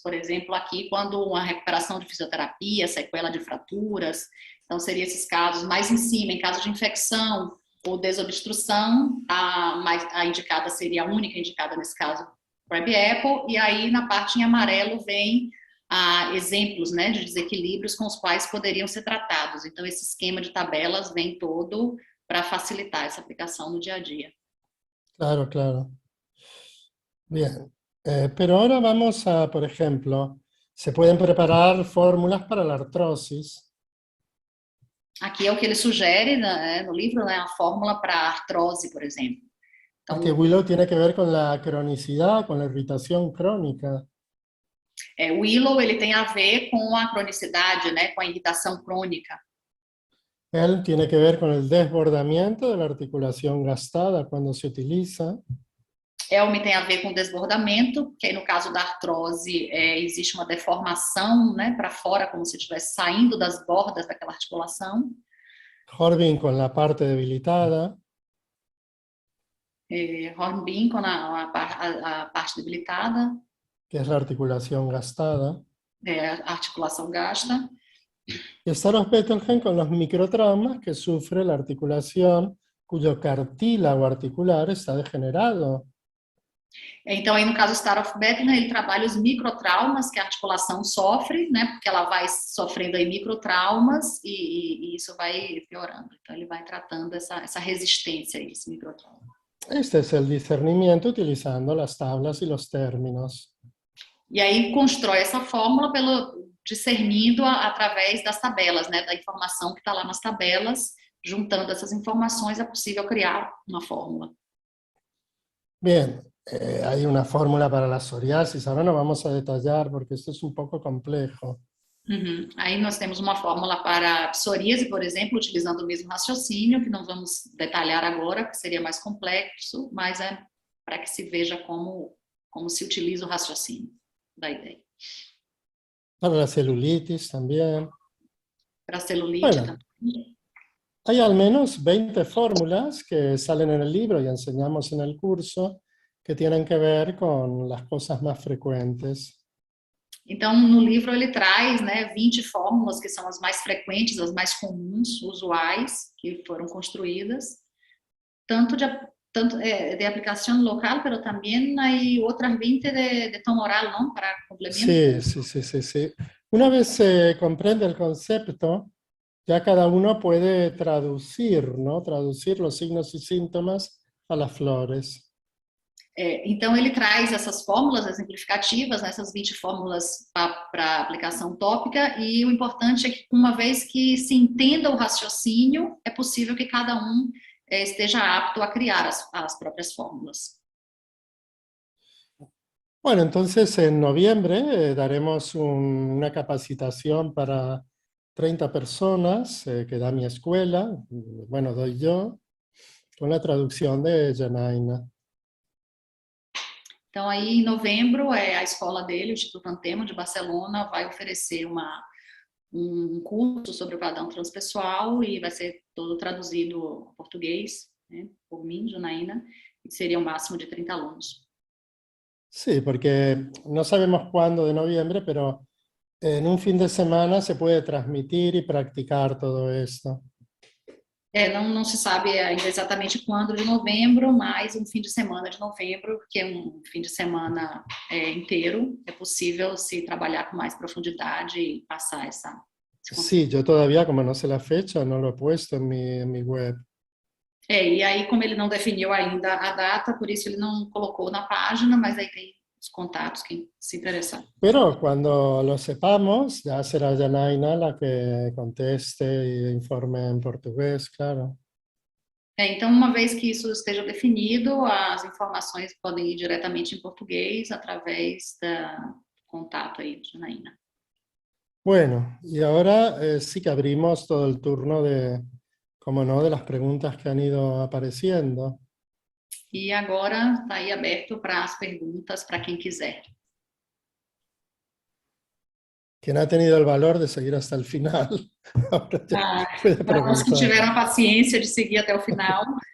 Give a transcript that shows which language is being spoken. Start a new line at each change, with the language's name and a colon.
Portuguese: Por exemplo, aqui, quando uma recuperação de fisioterapia, sequela de fraturas, então seriam esses casos mais em cima, em caso de infecção, ou desobstrução, a indicada seria a única indicada nesse caso, Crab Apple, e aí na parte em amarelo vem exemplos, né, de desequilíbrios com os quais poderiam ser tratados. Então esse esquema de tabelas vem todo para facilitar essa aplicação no dia a dia.
Spanish: Claro, claro. Bien. Pero ahora vamos a, por ejemplo, se pueden preparar fórmulas para la artrosis.
Portuguese: Aqui é o que ele sugere, né, no livro, né, a fórmula para artrose, por exemplo. Porque Então,
Spanish: Willow tiene que ver con la cronicidad, con la irritación crónica.
Portuguese: o Willow ele tem a ver com a cronicidade, né, com a irritação crônica.
Spanish: Él tiene que ver con el desbordamiento de la articulación gastada cuando se utiliza.
Portuguese: Elmi tem a ver com desbordamento, que aí no caso da artrose existe uma deformação, né, para fora, como se estivesse saindo das bordas daquela articulação.
Spanish: Hornbeam con la parte debilitada.
Portuguese: Hornbeam com a parte debilitada,
Spanish: Que es la articulación gastada.
Portuguese: a articulação gasta.
Spanish: Y Staros Bettelheim con los microtraumas que sufre la articulación cuyo cartílago articular está degenerado.
Portuguese: Então, aí no caso Staroff Bettner, ele trabalha os microtraumas que a articulação sofre, né, porque ela vai sofrendo aí microtraumas e isso vai piorando. Então, ele vai tratando essa resistência a esse microtrauma.
Spanish: Este es el discernimiento utilizando las tablas y los términos.
Portuguese: E aí constrói essa fórmula discernindo através das tabelas, né, da informação que está lá nas tabelas, juntando essas informações é possível criar uma fórmula.
Spanish: Bien, hay una fórmula para la psoriasis, ahora no vamos a detallar porque esto es un poco complejo.
Portuguese: Aí nós temos uma fórmula para psoríase, por exemplo, utilizando o mesmo raciocínio, que não vamos detalhar agora, que seria mais complexo, mas é para que se veja como se utiliza o raciocínio da ideia.
Spanish: Para la celulitis también.
Portuguese: Para a celulite
Spanish: Bueno,
Portuguese: também.
Spanish: hay al menos 20 fórmulas que salen en el libro y enseñamos en el curso que tienen que ver con las cosas más frecuentes.
Portuguese: Então, no livro ele traz, né, 20 fórmulas que são as mais frequentes, as mais comuns, usuais, que foram construídas, tanto
Spanish: de aplicación local, pero también hay otras 20 de tono oral, ¿no? Para complemento. Sí. Una vez se comprende el concepto, ya cada uno puede traducir, ¿no? Traducir los signos y síntomas a las flores.
Portuguese: Então, ele traz essas fórmulas exemplificativas, né, essas 20 fórmulas para aplicação tópica, e o importante é que, uma vez que se entenda o raciocínio, é possível que cada um esteja apto a criar as próprias fórmulas.
Spanish: Bueno, entonces en noviembre daremos una capacitación para 30 personas que da mi escuela, bueno, doy yo, con la traducción de Janaina.
Portuguese: Então, aí em novembro, a escola dele, o Instituto Antemo de Barcelona, vai oferecer um curso sobre o padrão transpessoal e vai ser todo traduzido ao português, né, por mim, Janaína, e seria um máximo de 30 alunos.
Spanish: Sí, porque no sabemos cuándo de noviembre, pero en un fin de semana se puede transmitir y practicar todo esto.
Portuguese: Não se sabe ainda exatamente quando de novembro, mas um fim de semana de novembro, que é um fim de semana inteiro, é possível se trabalhar com mais profundidade e passar esse conceito.
Spanish: Sí, yo todavía, como no sé la fecha, no lo he puesto en mi web.
Portuguese: E aí, como ele não definiu ainda a data, por isso ele não colocou na página, mas aí tem os contatos, quem se interessar.
Spanish: Pero cuando lo sepamos, ya será Janaina la que conteste e informe en portugués, claro.
Portuguese: Então, uma vez que isso esteja definido, as informações podem ir diretamente em português através do contato aí, Janaína.
Spanish: Bueno, y ahora sí que abrimos todo el turno de, como no, de las preguntas que han ido apareciendo.
Portuguese: E agora está aí aberto para as perguntas para quem quiser.
Spanish: Quien ha tenido el valor de seguir hasta el final, ahora ya puede
Portuguese: Para os que
Spanish: preguntar.
Portuguese: tiveram a paciência de seguir até o final.